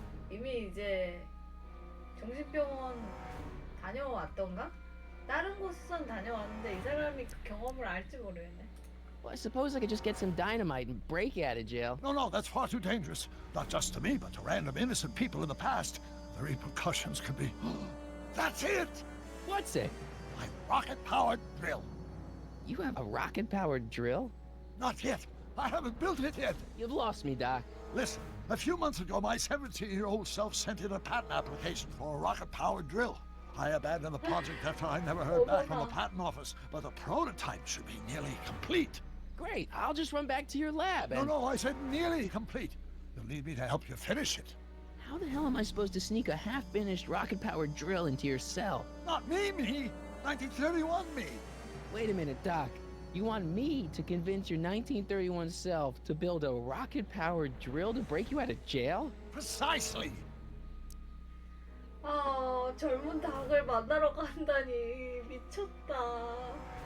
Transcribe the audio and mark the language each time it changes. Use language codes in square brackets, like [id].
[ko] 이미 이제 정신병원 다녀왔던가? 다른 곳은 다녀왔는데 이 사람이 그 경험을 알지 모르겠네. [en] Well, I suppose I could just get some dynamite and break you out of jail. No, that's far too dangerous. Not just to me, but to random innocent people in the past. The repercussions could be... That's it! What's it? My rocket-powered drill. You have a rocket-powered drill? Not yet. I haven't built it yet. You've lost me, Doc. Listen, a few months ago, my 17-year-old self sent in a patent application for a rocket-powered drill. I abandoned the project after I never heard back from the patent office, but the prototype should be nearly complete. Great, I'll just run back to your lab and... No, I said nearly complete. You'll need me to help you finish it. How the hell am I supposed to sneak a half-finished rocket-powered drill into your cell? Not me. 1931 me. Wait a minute, Doc. You want me to convince your 1931 self to build a rocket-powered drill to break you out of jail? Precisely. [ko] 아 젊은 닭을 만나러 간다니 미쳤어.